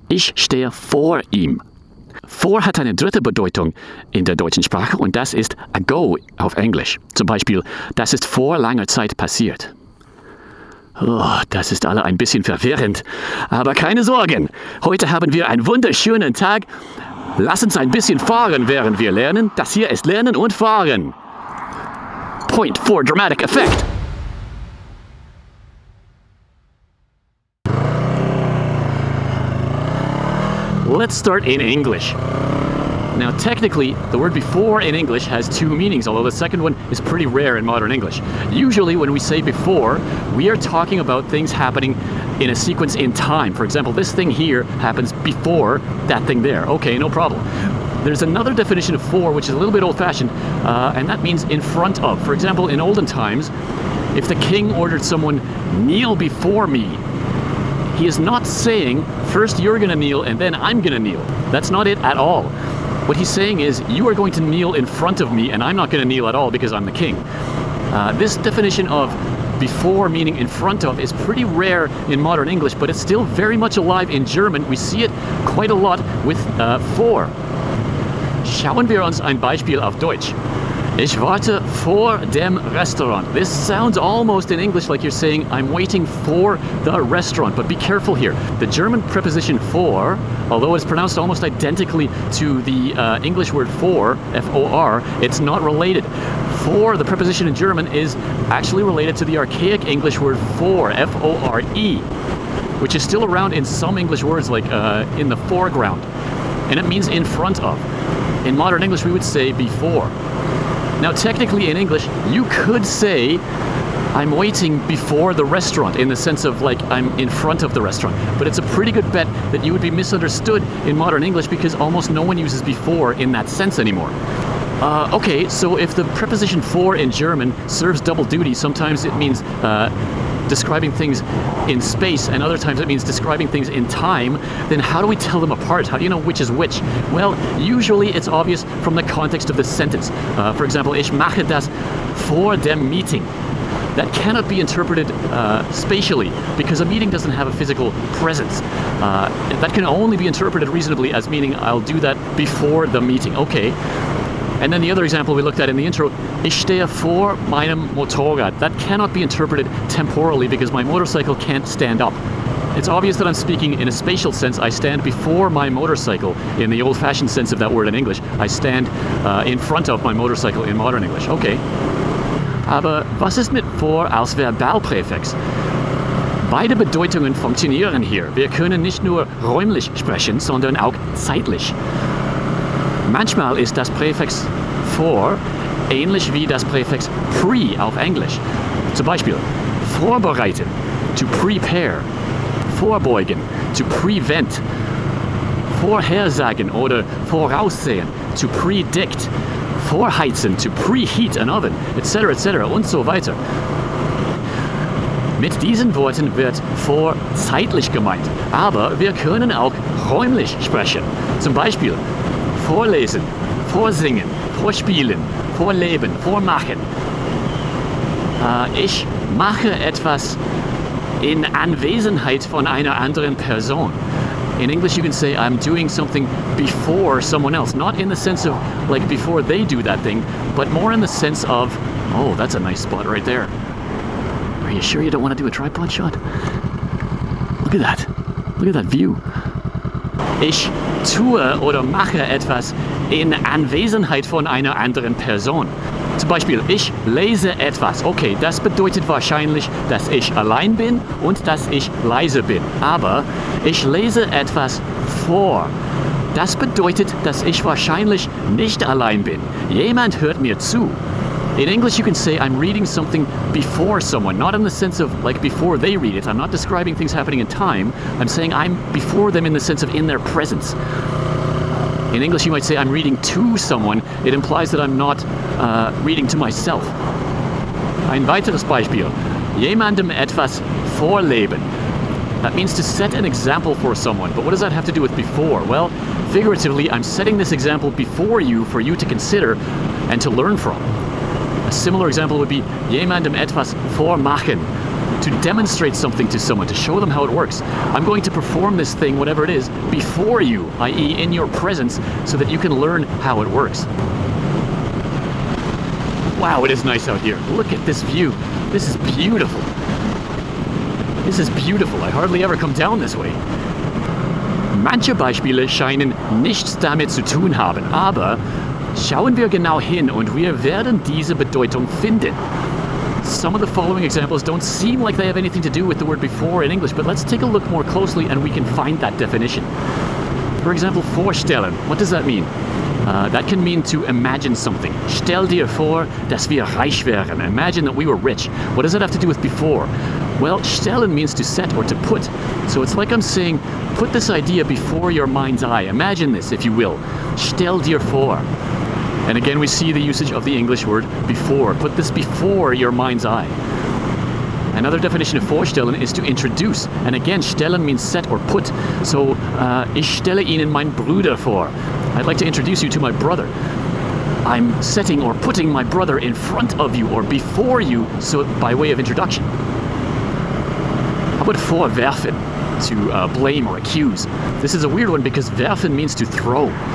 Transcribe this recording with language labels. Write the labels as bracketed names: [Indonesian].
[German] Ich stehe vor ihm. Vor hat eine dritte Bedeutung in der deutschen Sprache und das ist ago auf Englisch. Zum Beispiel, das ist vor langer Zeit passiert. Oh, das ist alle ein bisschen verwirrend. Aber keine Sorgen. Heute haben wir einen wunderschönen Tag. Lass uns ein bisschen fahren, während wir lernen. Das hier ist Lernen und Fahren. [English] Point for dramatic effect. Let's start in English. Now, technically, the word before in English has two meanings, although the second one is pretty rare in modern English. Usually, when we say before, we are talking about things happening in a sequence in time. For example, this thing here happens before that thing there. Okay, no problem. There's another definition of for, which is a little bit old-fashioned, and that means in front of. For example, in olden times, if the king ordered someone, kneel before me, he is not saying, first you're going to kneel and then I'm going to kneel. That's not it at all. What he's saying is, you are going to kneel in front of me and I'm not going to kneel at all because I'm the king. This definition of before meaning in front of is pretty rare in modern English, but it's still very much alive in German. We see it quite a lot with vor. [German] Schauen wir uns ein Beispiel auf Deutsch. Ich warte vor dem Restaurant. [English] This sounds almost in English like you're saying, I'm waiting for the restaurant, but be careful here. The German preposition for, although it's pronounced almost identically to the English word for, F-O-R, it's not related. For, the preposition in German, is actually related to the archaic English word fore, F-O-R-E, which is still around in some English words like in the foreground, and it means in front of. In modern English, we would say before. Now, technically in English, you could say, I'm waiting before the restaurant, in the sense of like I'm in front of the restaurant. But it's a pretty good bet that you would be misunderstood in modern English because almost no one uses before in that sense anymore. Okay, so if the preposition for in German serves double duty, sometimes it means describing things in space and other times it means describing things in time, then how do we tell them apart? How do you know which is which? Well, usually it's obvious from the context of the sentence. For example, [German] ich mache das vor dem Meeting. [English] That cannot be interpreted spatially because a meeting doesn't have a physical presence. That can only be interpreted reasonably as meaning I'll do that before the meeting. Okay. And then the other example we looked at in the intro, [German] ich stehe vor meinem Motorrad. [English] That cannot be interpreted temporally because my motorcycle can't stand up. It's obvious that I'm speaking in a spatial sense. I stand before my motorcycle in the old-fashioned sense of that word in English. I stand in front of my motorcycle in modern English. Okay. [German] Aber was ist mit vor als Verbalpräfix? Beide Bedeutungen funktionieren hier. Wir können nicht nur räumlich sprechen, sondern auch zeitlich. Manchmal ist das Präfix for ähnlich wie das Präfix pre auf Englisch. Zum Beispiel vorbereiten, [English] to prepare, [German] vorbeugen, [English] to prevent, [German] vorhersagen oder voraussehen, [English] to predict, [German] vorheizen, [English] to preheat an oven, [German] etc. und so weiter. Mit diesen Worten wird vor zeitlich gemeint, aber wir können auch räumlich sprechen. Zum Beispiel vorlesen, vorsingen, vorspielen, vorleben, vormachen. Ich mache etwas in Anwesenheit von einer anderen Person. [English] In English you can say I'm doing something before someone else, not in the sense of like before they do that thing, but more in the sense of, oh, that's a nice spot right there. Are you sure you don't want to do a tripod shot? Look at that. Look at that view. [German] Ich tue oder mache etwas in Anwesenheit von einer anderen Person. Zum Beispiel, ich lese etwas. Okay, das bedeutet wahrscheinlich, dass ich allein bin und dass ich leise bin. Aber ich lese etwas vor. Das bedeutet, dass ich wahrscheinlich nicht allein bin. Jemand hört mir zu. [English] In English, you can say I'm reading something before someone, not in the sense of like before they read it. I'm not describing things happening in time. I'm saying I'm before them in the sense of in their presence. In English, you might say I'm reading to someone. It implies that I'm not reading to myself. [German] Ein weiteres Beispiel. Jemandem etwas vorleben. [English] That means to set an example for someone. But what does that have to do with before? Well, figuratively, I'm setting this example before you for you to consider and to learn from. A similar example would be [German] jemandem etwas vormachen. [English] To demonstrate something to someone, to show them how it works. I'm going to perform this thing, whatever it is, before you, i.e. in your presence, so that you can learn how it works. Wow, it is nice out here. Look at this view. This is beautiful. This is beautiful. I hardly ever come down this way. [German] Manche Beispiele scheinen nichts damit zu tun haben, aber schauen wir genau hin und wir werden diese Bedeutung finden. [English] Some of the following examples don't seem like they have anything to do with the word before in English, but let's take a look more closely and we can find that definition. For example, vorstellen. What does that mean? That can mean to imagine something. [German] Stell dir vor, dass wir reich wären. [English] Imagine that we were rich. What does that have to do with before? Well, stellen means to set or to put. So it's like I'm saying, put this idea before your mind's eye. Imagine this, if you will. [German] Stell dir vor. [English] And again, we see the usage of the English word before. Put this before your mind's eye. Another definition of vorstellen is to introduce. And again, stellen means set or put. [German] So, ich stelle Ihnen meinen Bruder vor. [English] I'd like to introduce you to my brother. I'm setting or putting my brother in front of you or before you, so by way of introduction. How about vorwerfen? To blame or accuse. This is a weird one because werfen means to throw.